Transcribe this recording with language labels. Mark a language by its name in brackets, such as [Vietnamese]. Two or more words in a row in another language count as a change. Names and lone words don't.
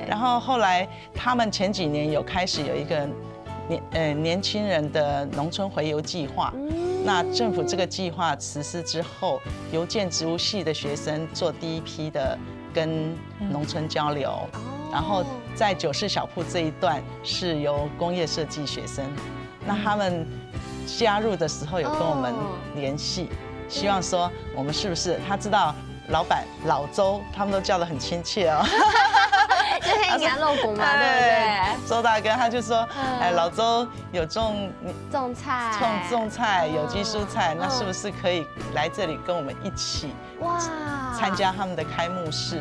[Chinese] 然後後來他們前幾年有開始有一個年輕人的農村回遊計劃，那政府這個計劃實施之後，郵建植物系的學生做第一批的跟農村交流，然後在94小鋪這一段是由工業設計學生，那他們加入的時候有跟我們聯繫，希望說我們是不是他知道。老闆老周，他們都叫得很親切哦。就黑牙露骨嘛，對不對？周大哥他就說，老周有種菜，有機蔬菜，那是不是可以來這裡跟我們一起參加他們的開幕式？